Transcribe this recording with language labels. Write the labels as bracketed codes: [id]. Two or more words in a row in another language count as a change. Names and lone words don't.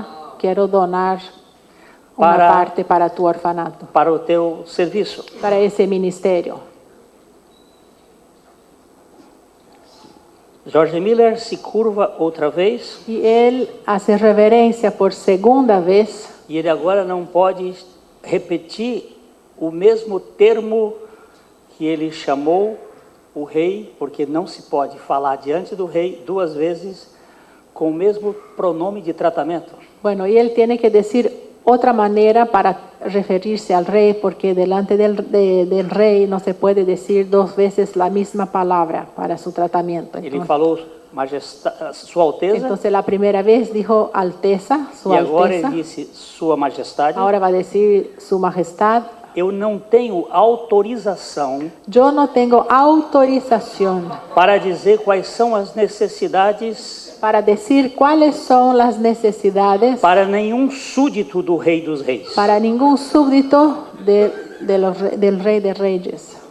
[es] Quiero donar una parte para tu orfanato, [pt] para o teu serviço. [es] para ese ministerio. [pt] George Miller se curva outra vez [es] Y él hace reverencia por segunda vez. [pt] e ele agora não pode repetir o mesmo termo que ele chamou o rei, porque não se pode falar diante do rei duas vezes com o mesmo pronome de tratamento. [es] Bueno, y él tiene que decir otra manera para referirse al rey, porque delante del rey no se puede decir dos veces la misma palabra para su tratamiento. [pt] Ele falou Sua Alteza, [es] Entonces la primera vez dijo Alteza, su [pt] e agora Alteza. ele disse Sua Majestade. [es] Ahora va a decir Su Majestad. [pt] Eu não tenho autorização [es] Yo no tengo autorización [pt] para dizer quais são as necessidades [es] para decir cuáles son las necesidades [pt] para nenhum súdito do Rei dos Reis. [es] para ningún súbdito del Rey de Reyes.